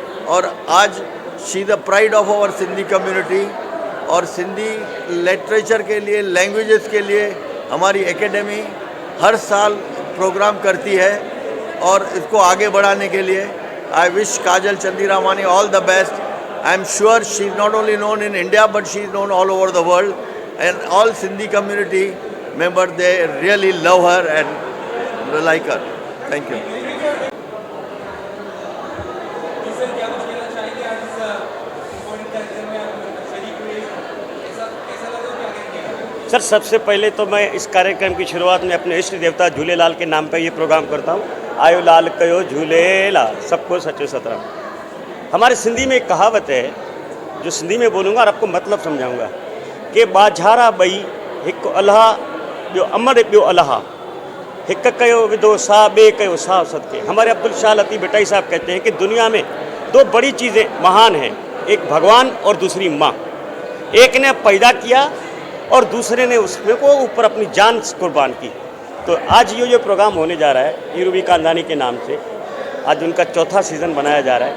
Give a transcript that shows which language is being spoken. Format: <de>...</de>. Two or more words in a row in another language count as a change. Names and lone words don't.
<hi>और आज</hi> <en>she the pride of our Sindhi community.</en> <hi>और सिंधी लिटरेचर के लिए, लैंग्वेजेस के लिए हमारी एकेडमी हर साल प्रोग्राम करती है और इसको आगे बढ़ाने के लिए</hi> <en>I wish Kajal Chandiramani all the best. I am sure she is not only known in India but she is known all over the world and all Sindhi community member they really love her and like her. Thank you.</en> <hi>सर, सबसे पहले तो मैं इस कार्यक्रम की शुरुआत में अपने इष्ट देवता झूलेलाल के नाम पर ये प्रोग्राम करता हूँ.</hi> <sd>आयो लाल कयो झूलेलाल, सबको सचो सतराम.</sd> <hi>हमारे सिंधी में एक कहावत है जो सिंधी में बोलूँगा और आपको मतलब समझाऊँगा कि</hi> <sd>बाझारा बई हिकु अल्लाह ॿियो अमर ॿियो अलाह, हिकु कयो विधो सा ॿिए कयो साहु सदके.</sd> <hi>हमारे अब्दुल शाह लतीफ़ भट्टाई साहब कहते हैं कि दुनिया में दो बड़ी चीज़ें महान हैं, एक भगवान और दूसरी माँ. एक ने पैदा किया और दूसरे ने उसमें को ऊपर अपनी जान कुर्बान की. तो आज ये जो प्रोग्राम होने जा रहा है यूरूबी खानदानी के नाम से, आज उनका चौथा सीज़न बनाया जा रहा है.</hi>